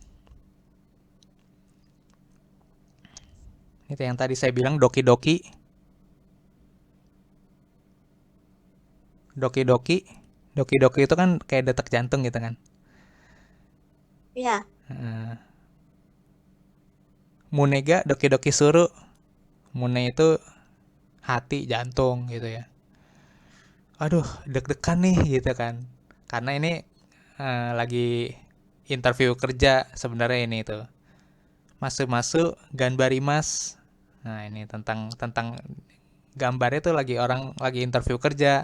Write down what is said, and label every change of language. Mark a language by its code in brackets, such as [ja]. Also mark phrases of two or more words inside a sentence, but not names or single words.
[id] Ini yang tadi saya bilang doki-doki. Doki-doki. Doki-doki itu kan kayak detak jantung gitu kan. Iya. [ja] 胸がドキドキする. [id] Mune itu hati, jantung gitu ya. Aduh, deg-degan nih gitu kan. Karena ini lagi interview kerja sebenarnya ini tuh. Masuk-masuk ganbarimas. Nah, ini tentang gambarnya tuh lagi orang lagi interview kerja.